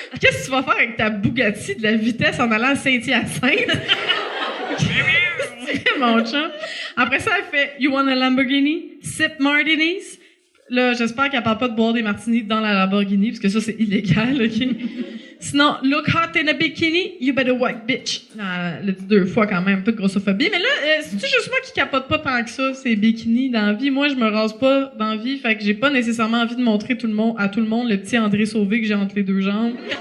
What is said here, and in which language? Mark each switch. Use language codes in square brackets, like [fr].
[fr] Qu'est-ce que tu vas faire avec ta Bugatti de la vitesse en allant à Saint-Hyacinthe? C'est mon chum. Après ça, elle fait [en] You want a Lamborghini? Sip martinis? [fr] Là, j'espère qu'elle parle pas de boire des martinis dans la Lamborghini, parce que ça, c'est illégal, OK? [en] Sinon, look hot in a bikini, you better work, bitch. [fr] Elle l'a dit 2 fois quand même, un peu de grossophobie. Mais là, c'est-tu juste moi qui capote pas tant que ça, ces bikinis dans la vie? Moi, je me rase pas dans la vie, fait que j'ai pas nécessairement envie de montrer à tout le monde le petit André Sauvé que j'ai entre les 2 jambes.